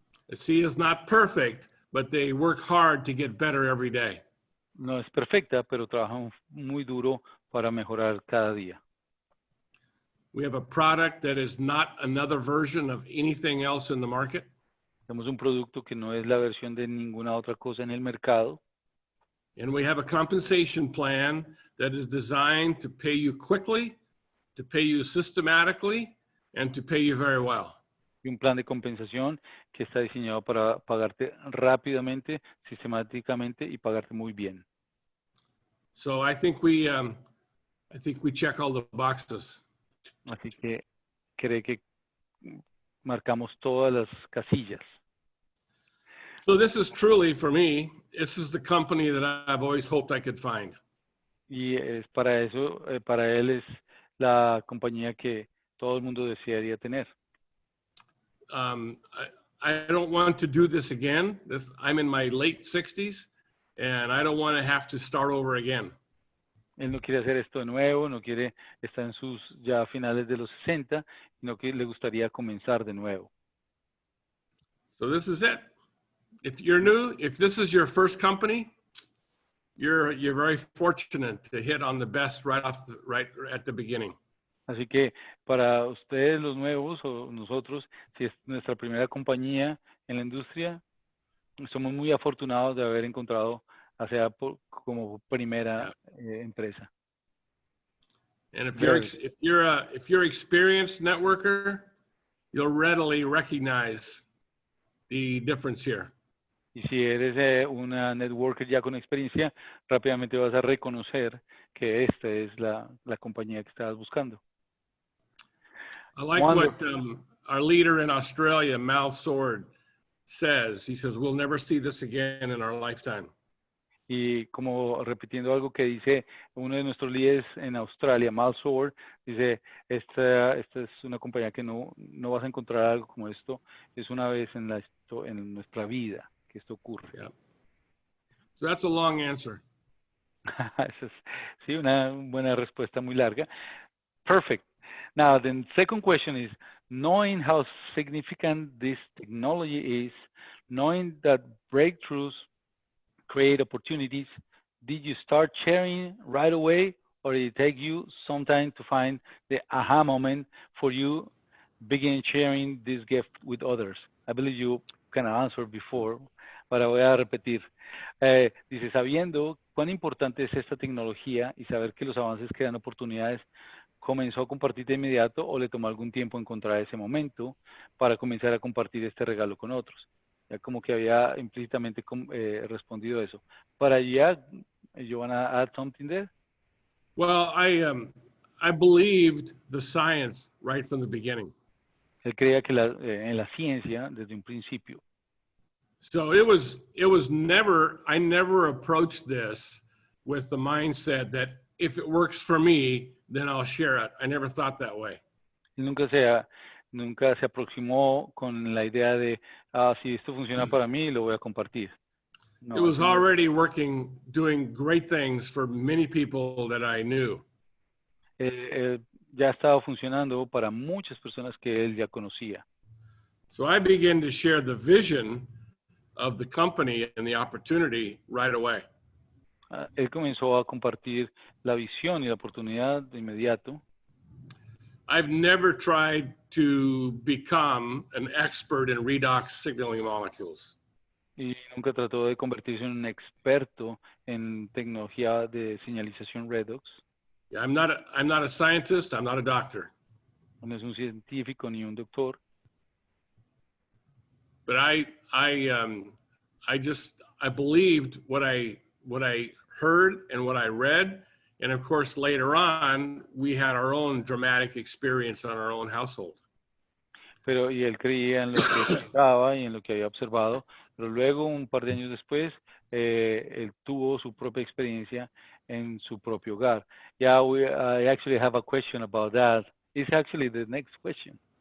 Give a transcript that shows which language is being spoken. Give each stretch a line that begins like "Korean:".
English: ASEA is not perfect, but they work hard to get better every day.
Spanish: No es perfecta, pero trabajan muy duro para mejorar cada día.
English: We have a product that is not another version of anything else in the market.
Spanish: Tenemos un producto que no es la versión de ninguna otra cosa en el mercado.
English: And we have a compensation plan that is designed to pay you quickly, to pay you systematically, and to pay you very well.
Spanish: Y un plan de compensación que está diseñado para pagarte rápidamente, sistemáticamente y pagarte muy bien.
English: So I think we check all the boxes.
Spanish: Así que creo que marcamos todas las casillas.
English: So this is truly, for me, this is the company that I've always hoped I could find.
Spanish: Y es para eso, para él es la compañía que todo el mundo desearía tener.
English: I don't want to do this again. I'm in my late 60s, and I don't want to have to start over again.
Spanish: Él no quiere hacer esto de nuevo, no quiere estar en sus ya finales de los 60, sino que le gustaría comenzar de nuevo.
English: So this is it. If you're new, if this is your first company, you're very fortunate to hit on the best right at the beginning.
Spanish: Así que para ustedes los nuevos o nosotros, si es nuestra primera compañía en la industria, somos muy afortunados de haber encontrado ASEA como primera empresa.
English: And if you're an experienced networker, you'll readily recognize the difference here.
Spanish: Y si eres una networker ya con experiencia, rápidamente vas a reconocer que esta es la compañía que estabas buscando.
English: I like what our leader in Australia, Mal Sword, says. He says, we'll never see this again in our lifetime.
Spanish: Y como repitiendo algo que dice uno de nuestros líderes en Australia, Mal Soar, dice, esta es una compañía que no vas a encontrar algo como esto, es una vez en nuestra vida que esto ocurre.
English: Yeah. So that's a long answer.
Spanish: Esa es, sí, una buena respuesta muy larga.
English: Perfect. Now, the second question is, knowing how significant this technology is, knowing that breakthroughs create opportunities, did you start sharing right away, or did it take you some time to find the aha moment for you begin sharing this gift with others? I believe you kind of answered before,
Spanish: pero voy a repetir. Dice, sabiendo cuán importante es esta tecnología y saber que los avances crean oportunidades, ¿comenzó a compartir de inmediato o le tomó algún tiempo encontrar ese momento para comenzar a compartir este regalo con otros? Ya como que había implícitamente respondido eso. Para allá,
English: you want to add something there? Well, I believed the science right from the beginning.
Spanish: Él creía que en la ciencia desde un principio.
English: So I never approached this with the mindset that if it works for me, then I'll share it. I never thought that way.
Spanish: Nunca se aproximó con la idea de, si esto funciona para mí, lo voy a compartir.
English: No, it was already working, doing great things for many people that I knew.
Spanish: Ya estaba funcionando para muchas personas que él ya conocía.
English: So I began to share the vision of the company and the opportunity right away.
Spanish: Él comenzó a compartir la visión y la oportunidad de inmediato.
English: I've never tried to become an expert in redox signaling molecules.
Spanish: Y nunca trató de convertirse en un experto en tecnología de señalización redox.
English: I'm not a scientist. I'm not a doctor.
Spanish: No es un científico ni un doctor.
English: But I believed what I heard and what I read, and of course later on we had our own dramatic experience on our own household.
Spanish: Pero y él creía en lo que escuchaba y en lo que había observado, pero luego un par de años después él tuvo su propia experiencia en su propio hogar.
English: Yeah, I actually have a question about that. It's actually the next question.